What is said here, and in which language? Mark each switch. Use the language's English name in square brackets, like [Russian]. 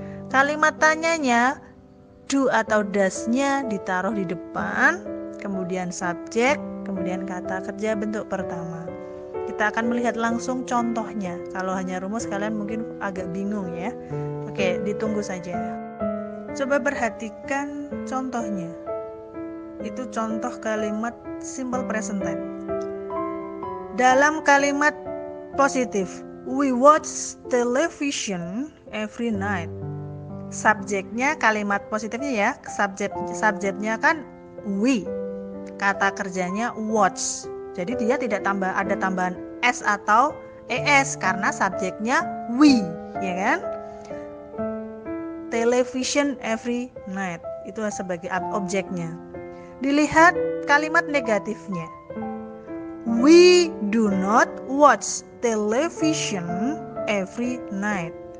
[Indonesian] Kalimat tanyanya do atau does-nya ditaruh di depan, kemudian subjek, kemudian kata kerja bentuk pertama. Kita akan melihat langsung contohnya. Kalau hanya rumus kalian mungkin agak bingung ya. Oke, ditunggu saja. Coba perhatikan contohnya. Itu contoh kalimat simple present tense. Dalam kalimat positif, we watch television every night. Subjeknya kalimat positifnya ya, subjeknya kan we. Kata kerjanya watch. Jadi dia tidak ada tambahan s atau es karena subjeknya we, ya kan? Television every night itu sebagai objeknya. Dilihat kalimat negatifnya. [English] We do not watch television every night.